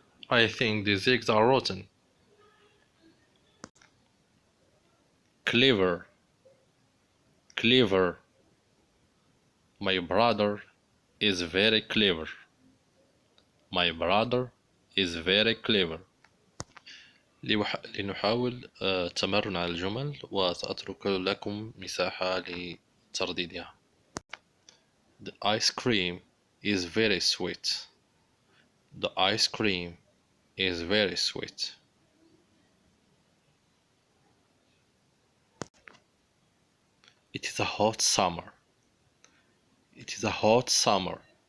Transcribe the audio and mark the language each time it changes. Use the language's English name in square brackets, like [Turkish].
[English] I think these eggs are rotten. Clever. My brother is very clever. My brother is very clever. [Arabic] لنحاول التمرن على الجمل وسأترك لكم مساحة لترديدها. [English] The ice cream is very sweet. The ice cream is very sweet. It is a hot summer. It is a hot summer.